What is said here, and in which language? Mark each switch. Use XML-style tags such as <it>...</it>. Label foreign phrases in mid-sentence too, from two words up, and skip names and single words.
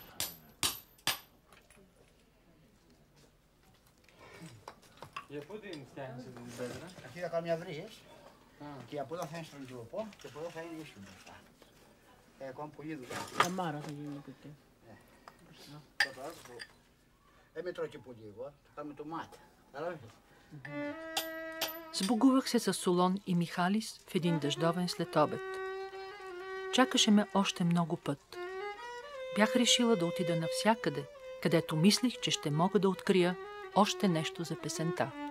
<el>Για πού την φτιάχνεις την πέτρα? Αυτή θα κάνω μια βρύες και από εδώ θα είναι στον τρόπο και από εδώ θα είναι ίσιο μπροστά. Ακόμα πολύ δουλειά. Καμάρα θα γίνει κουτί. Δεν μετρώ και πολύ εγώ, θα κάνουμε το μάτι.</el> <bg>Сбогувах се с Солон и Михалис в един дъждовен следобед. Чакаше ме още много път. Бях решила да отида навсякъде, където мислих, че ще мога да открия още нещо за песента.</bg>